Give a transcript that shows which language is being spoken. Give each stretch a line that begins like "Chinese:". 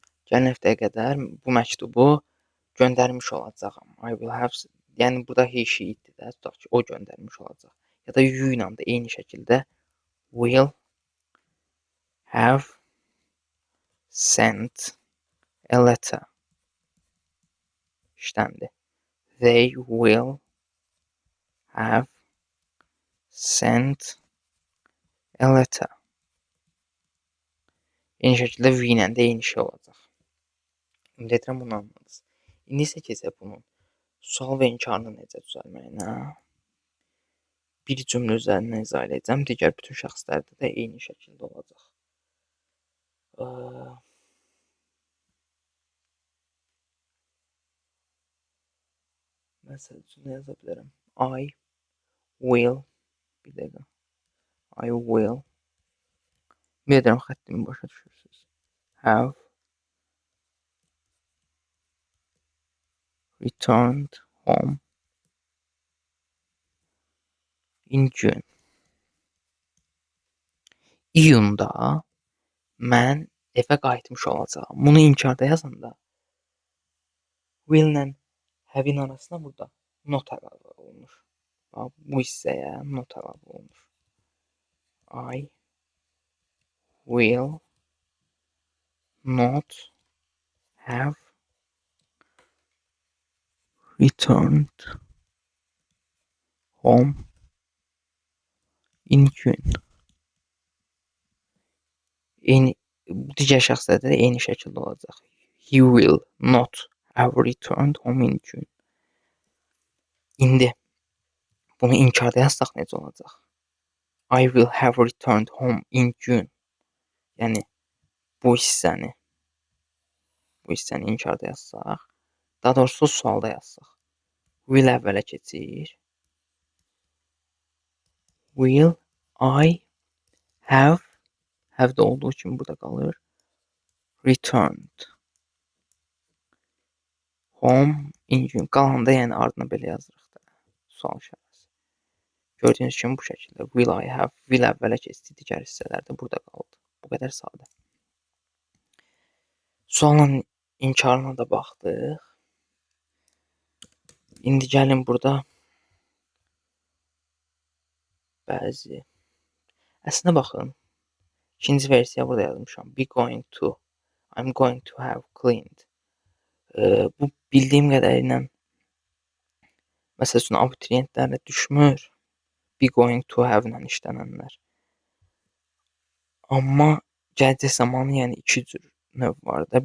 Azerbaijani: Gələn həftəyə qədər bu məktubu göndərmiş olacağam.
English: I will have,
Azerbaijani: yəni burada he, she, it də tutaq ki, o göndərmiş olacaq. Ya da you ilə də eyni şəkildə
English: will have sent a letter.
Azerbaijani: İşləndi.
English: They will have sent a letter.
Azerbaijani: Eyni şəkildə we ilə də eyni şey olacaq. Ümid edirəm bunu anladınız. İndi isə keçək bunun sual və inkarını necə düzəlməyinə. Bir cümlə üzərindən izah edəcəm. Digər bütün şəxslərdə də eyni şəkildə olacaq. Məsəl üçün nə yaza bilərəm?
English: I will.
Azerbaijani: Bir dəqiqə.
English: I will.
Azerbaijani: Ümid edirəm xəttimi başa düşürsünüz.
English: Have returned home in June.
Azerbaijani: İyunda mən evə qayıtmış olacağam. Bunu inkarda yazanda will ilə have-in arasına burada not əlavə olunur. Bu hissəyə not əlavə olunur.
English: I will not have returned home in gün.
Azerbaijani: Eyni digər şəxslərdə də eyni şəkildə olacaq.
English: He will not have returned home in June.
Azerbaijani: İndi bunu inkarda yazsaq necə olacaq?
English: I will have returned home in June.
Azerbaijani: Yəni bu hissəni inkarda yazsaq, daha doğrusu sualda yazsaq. Will əvvələ keçir.
English: Will I have
Azerbaijani: de olduğu kimi burada qalır.
English: Returned home in June.
Azerbaijani: Qalanda yəni ardına belə yazırıq da. Sual işarəsi. Gördüyünüz kimi bu şəkildə.
English: Will I have,
Azerbaijani: will əvvələ keçdi, digər hissələrdə burada qaldı. Bu qədər sadə. Sualın inkarına da baxdıq. İndi gəlin burada bəzi. Əslində baxın. İkinci versiya burada yazmışam.
English: I'm going to have cleaned.
Azerbaijani: Bu bildiyim qədərilə məsəl üçün abituriyentlərlə düşmür.
English: Be going to have
Azerbaijani: ilə işlənənlər. Amma gələcək zamanı yəni iki cür növ var da.